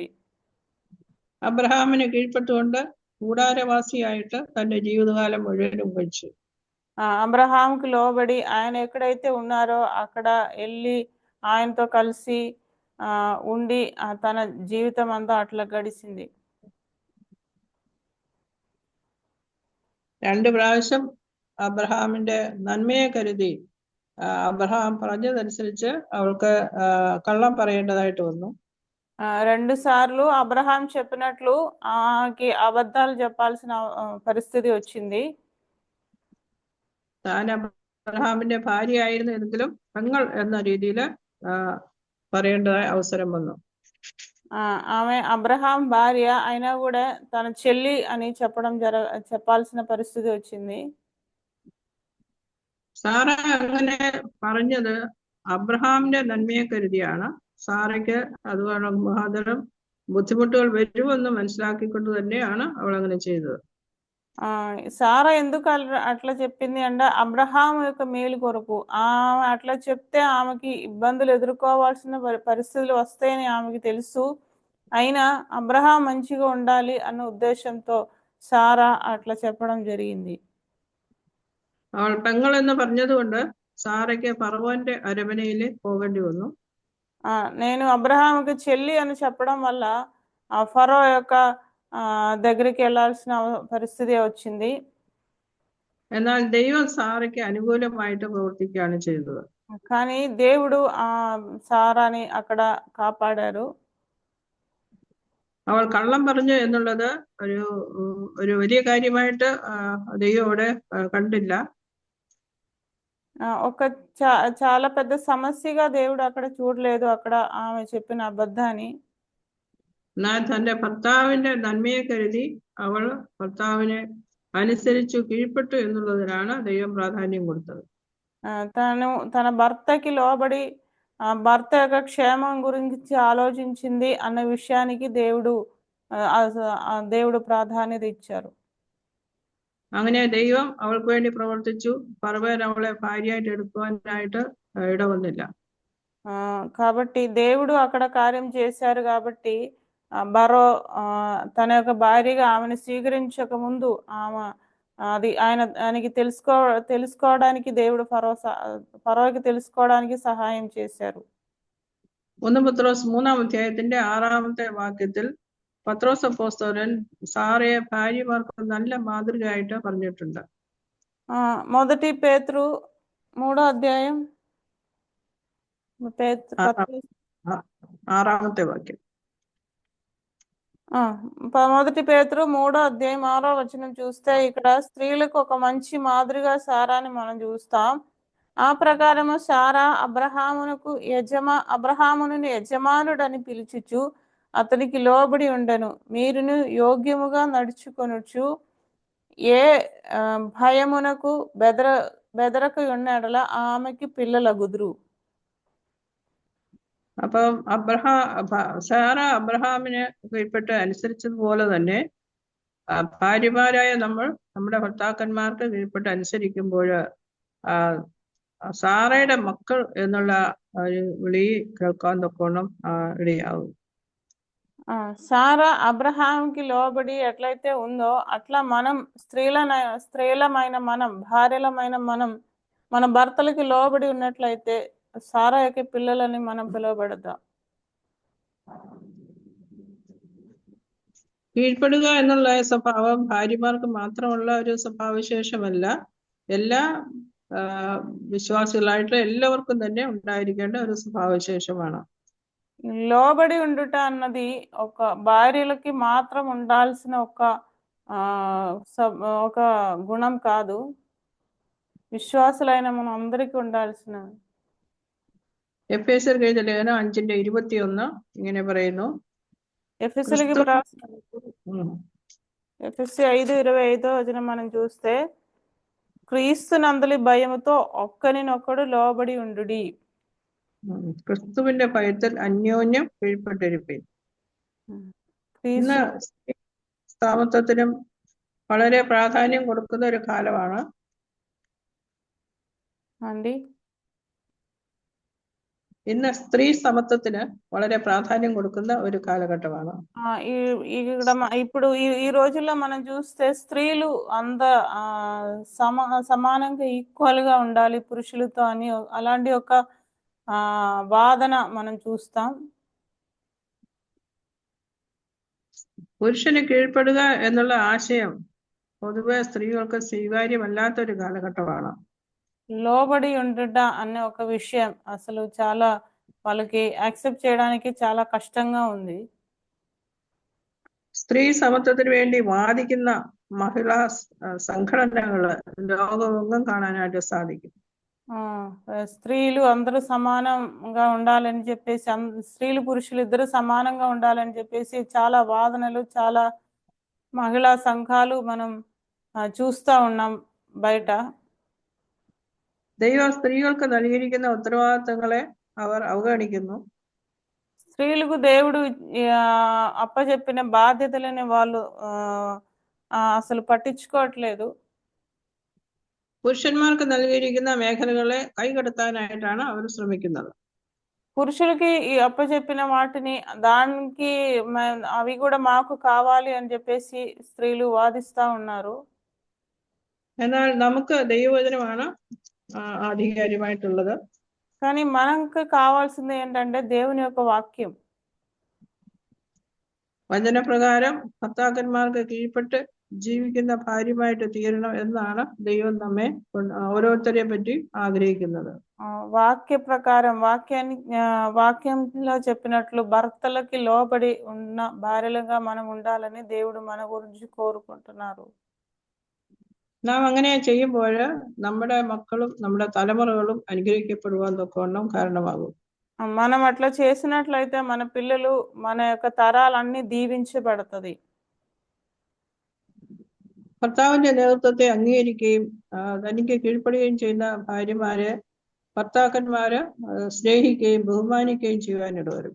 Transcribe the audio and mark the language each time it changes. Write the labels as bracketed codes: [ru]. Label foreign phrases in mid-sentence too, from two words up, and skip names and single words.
[ml] അബ്രഹാമിന് കീഴ്പ്പെട്ടുകൊണ്ട് കൂടാരവാസിയായിട്ട് തന്റെ ജീവിതകാലം മുഴുവനും കഴിച്ചു. [te] అబ్రహాంకి లోబడి ఆయన ఎక్కడైతే ఉన్నారో అక్కడ వెళ్ళి ఆయనతో కలిసి ఉండి తన జీవితం అంతా అట్లా గడిచింది. [ml] 2 പ്രാവശ്യം അബ്രഹാമിന്റെ നന്മയെ കരുതി അബ്രഹാം പറഞ്ഞതനുസരിച്ച് അവൾക്ക് കള്ളം പറയേണ്ടതായിട്ട് വന്നു. [te] 2 సార్లు అబ్రహాం చెప్పినట్లు ఆకి అబద్ధాలు చెప్పాల్సిన పరిస్థితి వచ్చింది. [ml] താൻ അബ്രഹാമിന്റെ ഭാര്യയായിരുന്നു എങ്കിലും പെങ്ങൾ എന്ന രീതിയിൽ പറയേണ്ടതായ അവസരം വന്നു. [te] ఆమె అబ్రహాం భార్య అయినా కూడా తన చెల్లి అని చెప్పాల్సిన పరిస్థితి వచ్చింది. [ml] സാറ അങ്ങനെ പറഞ്ഞത് അബ്രഹാമിന്റെ നന്മയെ കരുതിയാണ്. സാറയ്ക്ക് അതുപോലെ മുഖാന്തരം ബുദ്ധിമുട്ടുകൾ വരുമെന്ന് മനസ്സിലാക്കിക്കൊണ്ട് തന്നെയാണ് അവൾ അങ്ങനെ ചെയ്തത്. [te] సారా ఎందుకు అట్లా చెప్పింది అంటే అబ్రహాం యొక్క మేలు కొరకు. ఆమె అట్లా చెప్తే ఆమెకి ఇబ్బందులు ఎదుర్కోవాల్సిన పరిస్థితులు వస్తాయని ఆమెకి తెలుసు. అయినా అబ్రహాం మంచిగా ఉండాలి అన్న ఉద్దేశంతో సారా అట్లా చెప్పడం జరిగింది. [ml] അവൾ പെങ്ങൾ എന്ന് പറഞ്ഞതുകൊണ്ട് സാറയ്ക്ക് ഫറവോന്റെ അരമനയിൽ പോകേണ്ടി വന്നു. [te] నేను అబ్రహాంకి చెల్లి అని చెప్పడం వల్ల ఫరో యొక్క దగ్గరికి వెళ్ళాల్సిన పరిస్థితి వచ్చింది. [ml] എന്നാൽ ദൈവം സാറയ്ക്ക് അനുകൂലമായിട്ട് പ്രവർത്തിക്കുകയാണ് ചെയ്തത്. [te] కానీ దేవుడు సారాని అక్కడ కాపాడారు. [ml] അവൾ കള്ളം പറഞ്ഞു എന്നുള്ളത് ഒരു വലിയ കാര്യമായിട്ട് ദൈവം അവിടെ കണ്ടില്ല. [te] ఒక చాలా పెద్ద సమస్యగా దేవుడు అక్కడ చూడలేదు అక్కడ ఆమె చెప్పిన అబద్ధాన్ని. [ml] എന്നാൽ തന്റെ ഭർത്താവിന്റെ നന്മയെ കരുതി അവൾ ഭർത്താവിനെ അനുസരിച്ചു കീഴ്പ്പെട്ടു എന്നുള്ളതിനാണ് ദൈവം പ്രാധാന്യം കൊടുത്തത്. [te] తన భర్తకి లోబడి భర్త యొక్క క్షేమం గురించి ఆలోచించింది అన్న విషయానికి దేవుడు ప్రాధాన్యత ఇచ్చారు. [ml] അങ്ങനെ ദൈവം അവൾക്ക് വേണ്ടി പ്രവർത്തിച്ചു. ഫറവോൻ അവളെ ഭാര്യയായിട്ട് എടുക്കുവാനായിട്ട് ഇടവന്നില്ല. [te] కాబట్టి దేవుడు అక్కడ కార్యం చేశారు. కాబట్టి ఫరో తన యొక్క భార్యగా ఆమెను స్వీకరించక ముందు ఆయనకి తెలుసుకోవడానికి దేవుడు ఫరోకి తెలుసుకోవడానికి సహాయం చేశారు. [ml] 1 പത്രോസ് 3-ാം അധ്യായത്തിന്റെ 6-ാമത്തെ വാക്യത്തിൽ പത്രോസ് അപ്പോസ്തലൻ സാറയെ ഭാര്യമാർക്ക് നല്ല മാതൃകയായിട്ട് പറഞ്ഞിട്ടുണ്ട്. [te] 1 పేతురు 3వ అధ్యాయం [ml] 6-ാമത്തെ వాక్యం. [te] 1 పేతురు 3వ అధ్యాయం 6వ వచనం చూస్తే ఇక్కడ స్త్రీలకు ఒక మంచి మాదిరిగా సారాని మనం చూస్తాం. ఆ ప్రకారము సారా అబ్రహామును యజమానుడని పిలుచుచు అతనికి లోబడి ఉండెను. మీరును యోగ్యముగా నడుచుకొనుచు ఏ భయమునకు బెదరక ఉన్నడల ఆమెకి పిల్లలగుదురు. [ml] അപ്പം സാറ അബ്രഹാമിന് കീഴ്പ്പെട്ട് അനുസരിച്ചതുപോലെ തന്നെ ഭാര്യമാരായ നമ്മൾ നമ്മുടെ ഭർത്താക്കന്മാർക്ക് കീഴ്പ്പെട്ട് അനുസരിക്കുമ്പോൾ സാറയുടെ മക്കൾ എന്നുള്ള ഒരു വിളി കേൾക്കാൻ തക്കോണം ഇടയാവും. [te] సారా అబ్రహాంకి లోబడి ఎట్లయితే ఉందో అట్లా మనం స్త్రీలమైన మనం భార్యలమైన మనం మన భర్తలకి లోబడి ఉన్నట్లయితే సారా యొక్క పిల్లలని మనం పిలువబడదాం. [ml] കീഴ്പ്പെടുക എന്നുള്ള സ്വഭാവം ഭാര്യമാർക്ക് മാത്രമുള്ള ഒരു സ്വഭാവവിശേഷമല്ല. എല്ലാ విశ్వాసులైట్లా എല്ലാവർക്കും തന്നെ ഉണ്ടായിരിക്കേണ്ട ഒരു സ്വഭാവവിശേഷമാണ്. [te] లోబడి ఉండుట అన్నది ఒక భార్యలకి మాత్రం ఉండాల్సిన ఒక గుణం కాదు, విశ్వాసులైన మనం అందరికీ ఉండాల్సిన. [ml] എഫേസ്യർക്ക് എഴുതിയ ലേഖനം 5:21 ഇങ്ങനെ പറയുന്നു. [te] ఎఫెసీయులకు రాసిన ఎఫెసీ 5:25 వచనం మనం చూస్తే క్రీస్తునందలి భయముతో ఒక్కనినొక్కడు లోబడి ఉండుడి. [ml] ക്രിസ്തുവിന്റെ ഭയത്തിൽ അന്യോന്യം കീഴ്പ്പെട്ടിരിപ്പിൻ. ഇന്ന് സമത്വത്തിനും വളരെ പ്രാധാന്യം കൊടുക്കുന്ന ഒരു കാലമാണ്. ഇന്ന് സ്ത്രീ സമത്വത്തിന് വളരെ ప్రాధాన్యం കൊടുക്കുന്ന ഒരു కాలఘట్టമാണ്. [te] ఇప్పుడు ఈ రోజుల్లో మనం చూస్తే స్త్రీలు సమానంగా ఈక్వల్ గా ఉండాలి పురుషులతో అని అలాంటి ఒక వాదన మనం చూస్తాం. [ml] പുരുഷന് കീഴ്പ്പെടുക എന്നുള്ള ആശയം പൊതുവെ സ്ത്രീകൾക്ക് സ്വീകാര്യമല്ലാത്തൊരു കാലഘട്ടമാണ്. [te] లోబడి ఉండుట అనే ఒక విషయం అసలు చాలా వాళ్ళకి యాక్సెప్ట్ చేయడానికి చాలా కష్టంగా ఉంది. [ml] സ്ത്രീ സമത്വത്തിന് വേണ്ടി വാദിക്കുന്ന മഹിളാ സംഘടനകൾ ലോകമെങ്ങും കാണാനായിട്ട് സാധിക്കും. [te] స్త్రీలు అందరూ సమానంగా ఉండాలని చెప్పేసి స్త్రీలు పురుషులు ఇద్దరు సమానంగా ఉండాలని చెప్పేసి చాలా వాదనలు, చాలా మహిళా సంఘాలు మనం చూస్తూ ఉన్నాం బయట. [ml] ദൈവം സ്ത്രീകൾക്ക് നൽകിയിരിക്കുന്ന ഉത്തരവാദിത്തങ്ങളെ അവർ അവഗണിക്കുന്നു. [te] స్త్రీలకు దేవుడు అప్పచెప్పిన బాధ్యతలని వాళ్ళు అసలు పట్టించుకోవట్లేదు. [ml] പുരുഷന്മാർക്ക് നൽകിയിരിക്കുന്ന മേഖലകളെ കൈകടത്താനായിട്ടാണ് അവർ ശ്രമിക്കുന്നത്. [te] పురుషులకి ఈ అప్పచెప్పిన వాటిని దానికి అవి కూడా మాకు కావాలి అని చెప్పేసి స్త్రీలు వాదిస్తా ఉన్నారు. [ml] എന്നാൽ നമുക്ക് ദൈവവചനമാണ് ആധികാരികമായിട്ടുള്ളത്. [te] కానీ మనకు కావాల్సింది ఏంటంటే దేవుని యొక్క వాక్యం. [ml] വചനപ്രകാരം ഭർത്താക്കന്മാർക്ക് കീഴ്പ്പെട്ട് ജീവിക്കുന്ന ഭാര്യമായിട്ട് തീരണം എന്നാണ് ദൈവം നമ്മെ ഓരോരുത്തരെ പറ്റി ആഗ്രഹിക്കുന്നത്. [te] వాక్య ప్రకారం వాక్యంలో చెప్పినట్లు భర్తలకి లోబడి ఉన్న భార్యలుగా మనం ఉండాలని దేవుడు మన గురించి కోరుకుంటున్నారు. [ml] നാം അങ്ങനെ ചെയ്യുമ്പോൾ നമ്മുടെ മക്കളും നമ്മുടെ തലമുറകളും അനുഗ്രഹിക്കപ്പെടുവാൻ തക്കവണ്ണം കാരണമാകും. [te] మనం అట్లా చేసినట్లయితే మన పిల్లలు, మన యొక్క తరాలన్నీ దీవించబడుతుంది. [ml] ഭർത്താവിന്റെ നേതൃത്വത്തെ അംഗീകരിക്കുകയും തനിക്ക് കീഴ്പ്പെടുകയും ചെയ്യുന്ന ഭാര്യമാരെ ഭർത്താക്കന്മാര് സ്നേഹിക്കുകയും ബഹുമാനിക്കുകയും ചെയ്യുവാനിടവരും.